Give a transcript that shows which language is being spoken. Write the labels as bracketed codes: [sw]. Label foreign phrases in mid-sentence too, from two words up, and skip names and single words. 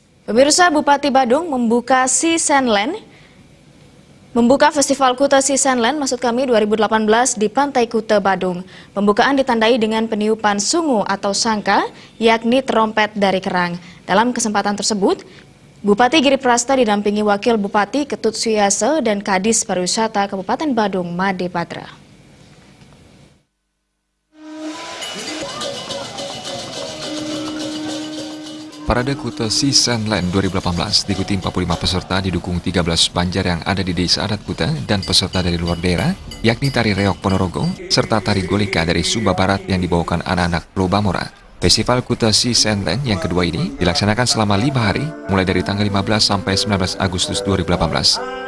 [id] Pemirsa, Bupati Badung membuka Festival Kuta Seasonland 2018 di Pantai Kuta, Badung. Pembukaan ditandai dengan peniupan sungu atau sangka, yakni trompet dari kerang. Dalam kesempatan tersebut, Bupati Giri Prasta didampingi Wakil Bupati Ketut Suyase dan Kadis Pariwisata Kabupaten Badung, Made Badra. Parade Kuta Seasonland 2018 diikuti 45 peserta didukung 13 banjar yang ada di Desa Adat Kuta dan peserta dari luar daerah, yakni tari reok Ponorogo, serta tari golika dari Sumba Barat yang dibawakan anak-anak Lobamora. Festival Kuta Seasonland yang kedua ini dilaksanakan selama 5 hari, mulai dari tanggal 15 sampai 19 Agustus 2018.